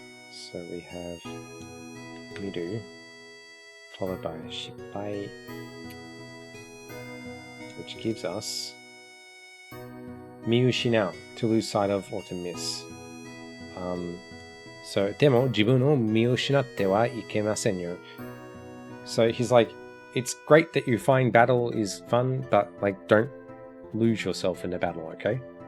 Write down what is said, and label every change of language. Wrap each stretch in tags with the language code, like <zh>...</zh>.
<en>So we have Midu, followed by Shippai, which gives us Miyushinao, to lose sight of or to miss.</en> <ja>So, でも自分を見失ってはいけませんよ.</ja> <en>So he's like, it's great that you find battle is fun, but like don't lose yourself in the battle, okay?</en>